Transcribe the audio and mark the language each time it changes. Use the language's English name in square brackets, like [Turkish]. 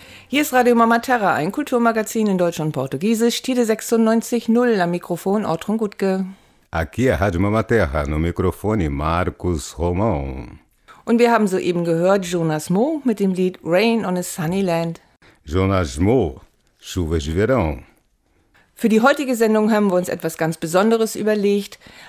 [German] Hier ist Radio Mama Terra, ein Kulturmagazin in Deutsch und Portugiesisch, Tide 96.0 am Mikrofon Ortrun Gutke. [Portuguese] Aqui é Radio Mama Terra, no microfone Marcos Romão. [German] Und wir haben soeben gehört Jonas Mo mit dem Lied Rain on a Sunny Land. [Portuguese] Jonas Mo, Chuva de Verão. [German] Für die heutige Sendung haben wir uns etwas ganz Besonderes überlegt.